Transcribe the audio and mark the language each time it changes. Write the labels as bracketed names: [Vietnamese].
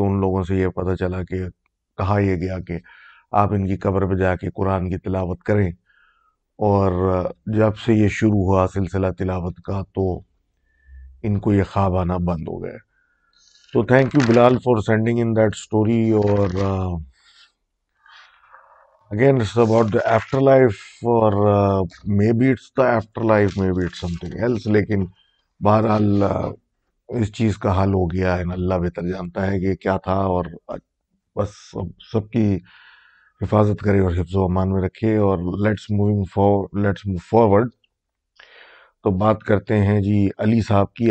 [Hindi] तो उन लोगों से ये पता चला कि कहा यह गया कि आप इनकी कब्र पे जाके कुरान की तिलावत करें। और जब से ये शुरू हुआ सिलसिला तिलावत का तो इनको ये ख्वाब आना बंद हो गए। [English] तो thank you Bilal for sending in that story. और again it's about the afterlife or maybe it's the afterlife, maybe it's something else। [Hindi] लेकिन बहरहाल इस चीज का हल हो गया है, अल्लाह बेहतर जानता है कि ये क्या था। और बस सबकी हिफाजत करे और हिफ्ज़ अमान में रखे। और लेट्स मूव फॉरवर्ड। तो बात करते हैं जी अली साहब की।